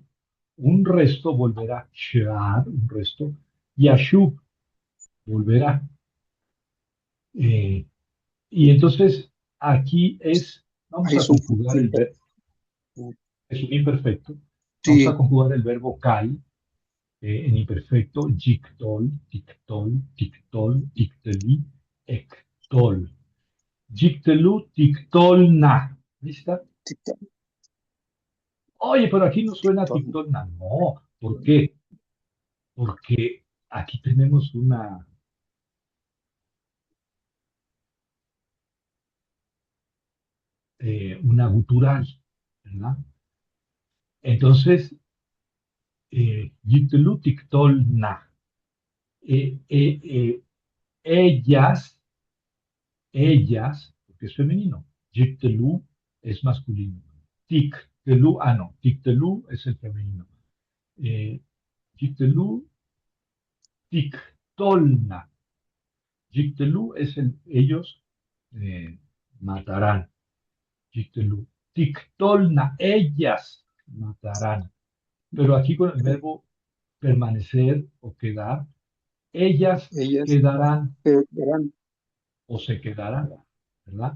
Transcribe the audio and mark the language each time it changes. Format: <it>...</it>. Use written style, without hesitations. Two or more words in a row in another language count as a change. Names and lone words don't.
<es>Un resto volverá. Shear, un resto. Yashub volverá. Eh, y entonces aquí vamos ahí a es un conjugar el verbo, es un imperfecto. Vamos a sí, conjugar el verbo kai en imperfecto,</es> <he>יקטול, תקטול, תקטול, תקטלי, אקטול. יקטלו, תקטולנה.</he> <es>¿Lista? tic-tac, Oye, pero aquí no suena todo. tiktolna. No, ¿por qué? Porque aquí tenemos una gutural, ¿verdad?</es> <he>Entonces, יקטלו, תקטולנה.</he> <es>Eh, eh, eh, ellas, ellas, porque es femenino. Jiktelu es masculino. Tiktelu, no, tiktelu es el femenino.</es> <he>Eh, יקטלו, תקטולנה.</he> <es>Jiktelu es ellos matarán. Jiktelu. Tiktolna, ellas matarán. Pero aquí con el verbo permanecer o quedar, ellas Ellas quedarán verán, o se quedarán, ¿verdad?</es>